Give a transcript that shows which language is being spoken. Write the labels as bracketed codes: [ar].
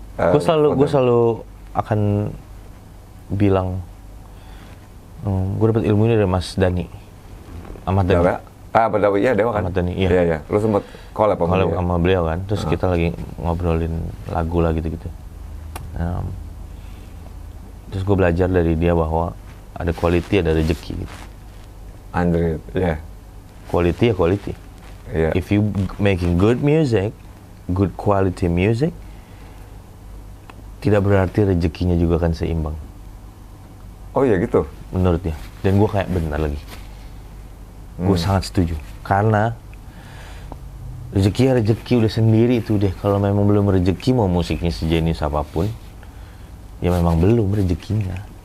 [id] Gue selalu akan bilang, gue dapet ilmu ini dari Mas Dhani, Ahmad Dhani. Badawi, ya Dewa kan? Ahmad Dhani, iya. Lu sempet collab sama beliau kan, terus kita lagi ngobrolin lagu lah gitu-gitu. Terus gue belajar dari dia bahwa ada quality, ada rezeki gitu. Andre, ya. Quality ya quality. Yeah. [en] If you making good music, good quality music, [id] tidak berarti rezekinya juga kan seimbang. Oh iya gitu? Menurut dia. Dan gue kayak benar lagi. Gue sangat setuju. Karena rezeki udah sendiri itu deh. Kalau memang belum rezeki, mau musiknya sejenis apapun, ya memang belum rezekinya.